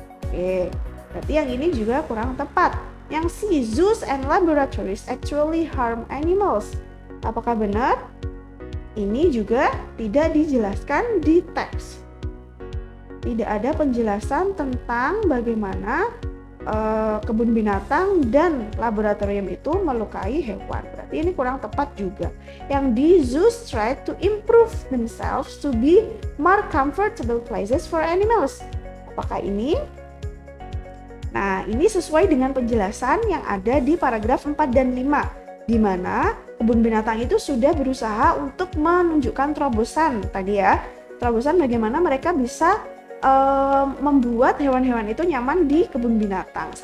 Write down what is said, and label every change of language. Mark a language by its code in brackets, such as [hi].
[id] Oke, berarti yang ini juga kurang tepat. Yang C, [en] zoos and laboratories actually harm animals. [id] Apakah benar? Ini juga tidak dijelaskan di teks. Tidak ada penjelasan tentang bagaimana kebun binatang dan laboratorium itu melukai hewan. Berarti ini kurang tepat juga. Yang D, [en] zoos try to improve themselves to be more comfortable places for animals. [id] Apakah ini? Nah, ini sesuai dengan penjelasan yang ada di paragraf 4 dan 5, di mana kebun binatang itu sudah berusaha untuk menunjukkan terobosan tadi ya. Terobosan bagaimana mereka bisa membuat hewan-hewan itu nyaman di kebun binatang.